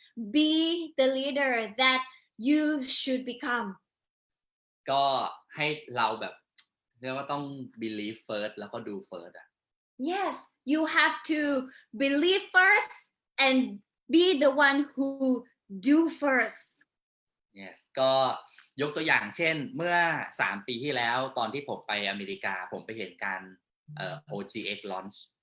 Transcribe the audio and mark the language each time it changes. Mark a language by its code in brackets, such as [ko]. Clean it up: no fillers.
[en] Be the leader that you should become. [th] ก็ให้เราแบบเรียกว่าต้อง [en] believe first [th] แล้วก็ [en] do first [th] อ่ะ [en] Yes, you have to believe first and be the one who do first. [th] yes ก็ยกตัวอย่างเช่นเมื่อ3 ปีที่แล้วตอนที่ผมไปอเมริกาผมไปเห็นการOGX launch